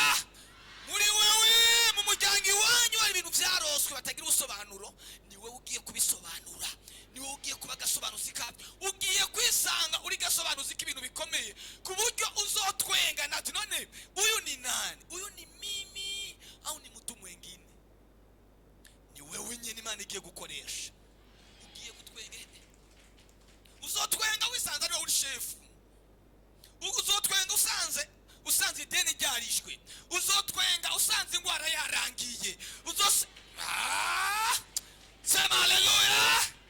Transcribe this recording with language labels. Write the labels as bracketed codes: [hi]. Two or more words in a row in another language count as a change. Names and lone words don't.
[rn] Muri wewe mu muryango iwanyu hari ibintu byaroswe batagira ubusobanuro, ni wowe ugiye kubisobanura, ni wowe ugiye kuba gasobanuzi kabyo. Ugiye kwisanga uri gasobanuzi k'ibintu bikomeye ku buryo uzotwenga nati none [sw] uyu ni nani, uyu ni mimi au ni mtu mwingine. [rn] Ni wewe nyine Imana igiye gukoresha. Ugiye gutwenga, uzotwenga wisanze ari wowe uri shefu. Uzotwenga usanze ideni ryarishwe. Uzotwenga usanze ingwara yarangiye. [sw] Sema haleluya.